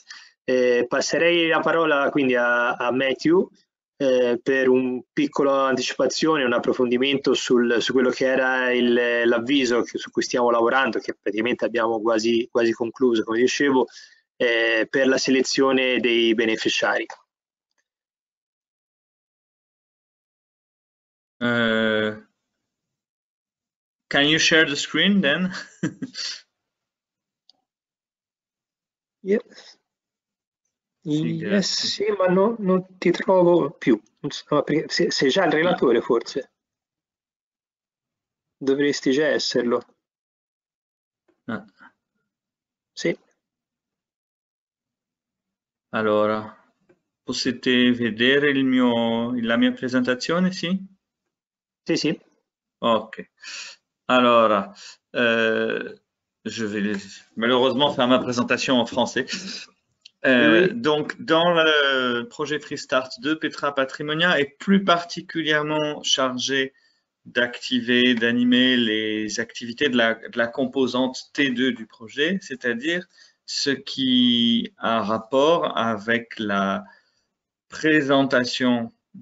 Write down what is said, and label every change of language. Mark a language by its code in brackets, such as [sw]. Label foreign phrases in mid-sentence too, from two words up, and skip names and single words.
[it] Passerei la parola quindi a Matthew per un piccolo anticipazione, un approfondimento su quello che era l'avviso su cui stiamo lavorando, che praticamente abbiamo quasi concluso, come dicevo, per la selezione dei beneficiari. [en] Can you share the screen then? Yes, [it] sì, ma non ti trovo più. No, perché sei già il relatore, forse. Dovresti già esserlo. Sì. Allora, potete vedere la mia presentazione, sì? Sì. Ok. [fr] Alors, je vais malheureusement faire ma présentation en français. Oui. Donc, dans le projet Freestart 2, Petra Patrimonia est plus particulièrement chargée d'activer, d'animer les activités de la composante T2 du projet, c'est-à-dire ce qui a rapport avec la présentation